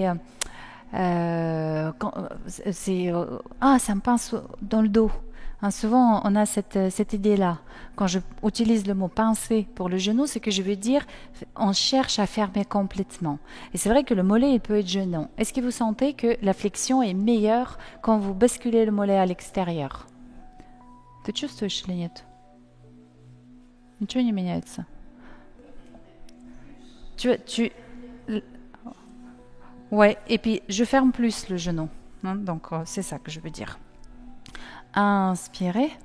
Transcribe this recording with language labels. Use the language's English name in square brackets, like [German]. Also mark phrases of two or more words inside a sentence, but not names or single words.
[French] ça me pince dans le dos. Souvent, on a cette idée-là. Quand je utilise le mot pincer pour le genou, c'est que je veux dire on cherche à fermer complètement. Et c'est vrai que le mollet, il peut être gênant. Est-ce que vous sentez que la flexion est meilleure quand vous basculez le mollet à l'extérieur? [Russian] Ты чувствуешь или нет? Ничего не меняется. [French] Ouais, et puis je ferme plus le genou. Donc, c'est ça que je veux dire. Inspirez.